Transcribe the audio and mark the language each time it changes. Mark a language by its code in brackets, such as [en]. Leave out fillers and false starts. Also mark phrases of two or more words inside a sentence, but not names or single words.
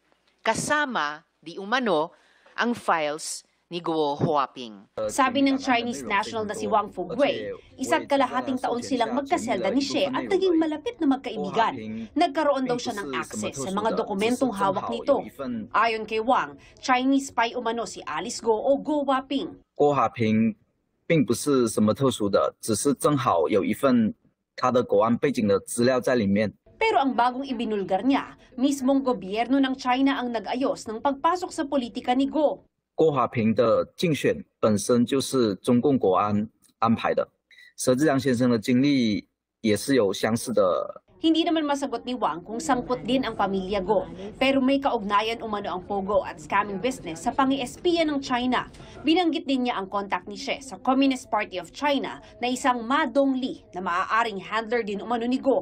[tl] Kasama, di umano, ang files ni Guo Huaping. Sabi ng [en] Chinese national [tl] na si Wang Fugue, 1.5 taon silang magkaselda ni She at naging malapit na magkaibigan. Nagkaroon daw siya ng access sa mga dokumentong hawak nito. Ayon kay Wang, [en] Chinese spy [tl] umano si Alice Guo o Guo Huaping. [zh] 郭华平并不是什么特殊的，只是正好有一份他的国安背景的资料在里面。 [tl] Pero ang bagong ibinulgar niya, mismong gobyerno ng China ang nag-ayos ng pagpasok sa politika ni Guo. [zh] 郭华平的竞选本身就是中共国安安排的，佘志良先生的经历也是有相似的。 [tl] Hindi naman masagot ni Wang kung sangkot din ang pamilya Guo, pero may kaugnayan umano ang pogo at [en] scamming business [tl] sa pangi-espiya ng China. Binanggit din niya ang contact ni She sa Communist Party of China na isang Ma Dongli na maaaring handler din umano ni Guo.